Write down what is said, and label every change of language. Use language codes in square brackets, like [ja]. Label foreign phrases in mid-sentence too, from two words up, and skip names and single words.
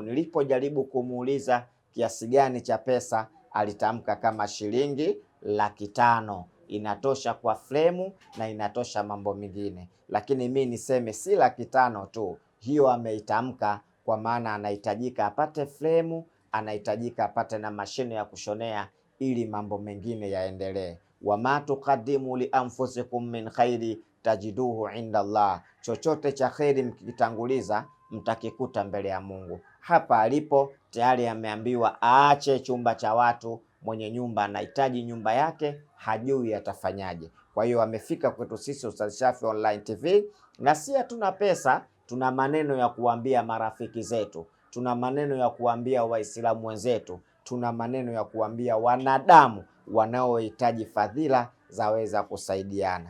[sw] Nilipojaribu kumuuliza kiasi gani cha pesa, alitamka kama shilingi 500,000 inatosha kwa fremu na inatosha mambo mengine. Lakini mi niseme si 500,000 tu, hiyo ameitamka kwa maana anahitajika apate fremu, anahitajika apate na mashine ya kushonea ili mambo mengine yaendelee. [ar] وما تقدموا لأنفسكم من خير تجدوه عند الله, [sw] chochote cha kheri mkikitanguliza mtakikuta mbele ya Mungu. Hapa alipo tayari ameambiwa aache chumba cha watu, mwenye nyumba anahitaji nyumba yake, hajui atafanyaje. Kwa hiyo amefika kwetu sisi Ustadh Shafi Online TV, na si hatuna pesa, tuna maneno ya kuambia marafiki zetu, tuna maneno ya kuambia Waislamu wenzetu, tuna maneno ya kuambia wanadamu wanaohitaji fadhila zaweza kusaidiana.